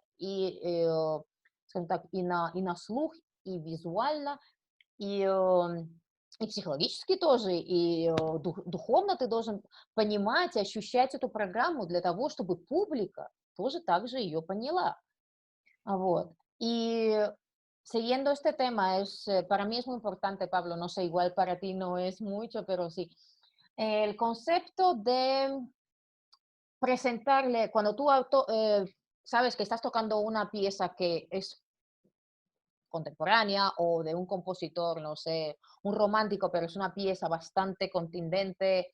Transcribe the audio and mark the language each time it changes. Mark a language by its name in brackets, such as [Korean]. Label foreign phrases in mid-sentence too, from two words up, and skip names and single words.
[Russian] Скажем так, и на слух, и визуально, и психологически тоже, и духовно ты должен понимать и ощущать эту программу для того, чтобы публика тоже так же ее поняла. Вот. [Spanish] Y siguiendo este tema, para mí es muy importante, Pablo, no sé, igual para ti no es mucho, pero sí. El concepto de presentarle, cuando sabes que estás tocando una pieza que es contemporánea o de un compositor, no sé, un romántico, pero es una pieza bastante contundente.